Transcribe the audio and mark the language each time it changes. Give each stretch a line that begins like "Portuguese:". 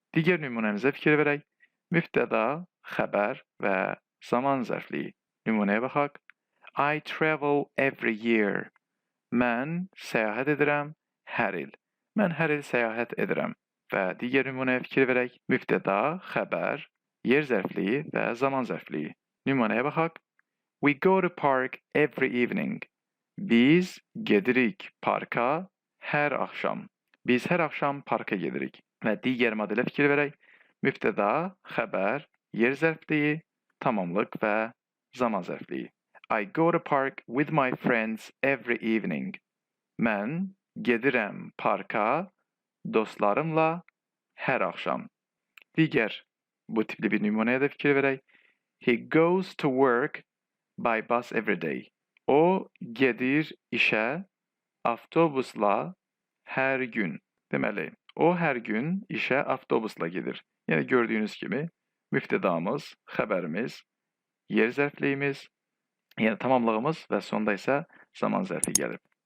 Azerbaijani: Digər nümunəmizə fikir verək. Mübtəda, xəbər və zaman zərfliyi. Nümunəyə baxaq.
English: I travel every year.
Azerbaijani: Mən səyahət edirəm hər il. Mən hər il səyahət edirəm. Və digər nümunəyə fikir verək. Mübtəda, xəbər, yer zərfliyi və zaman zərfliyi. Nümunəyə baxaq.
English: We go to park every evening.
Azerbaijani: Biz gedirik parka hər axşam. Biz hər axşam parka gedirik. Və digər modelə fikir verək. Mübtəda, xəbər, yer zərfliyi, tamamlıq və zaman zərfliyi.
English: I go to park with my friends every evening.
Azerbaijani: Mən gedirəm parka dostlarımla hər axşam. Digər bu tipli bir nümunəyə də fikir verək.
English: He goes to work by bus every day.
Azerbaijani: O gedir işə avtobusla hər gün. Deməli, o hər gün işə avtobusla gedir. Yəni gördüyünüz kimi mübtədamız, xəbərimiz, yer zərfliyimiz, yəni tamamlığımız və sonda isə zaman zərfi gəlib.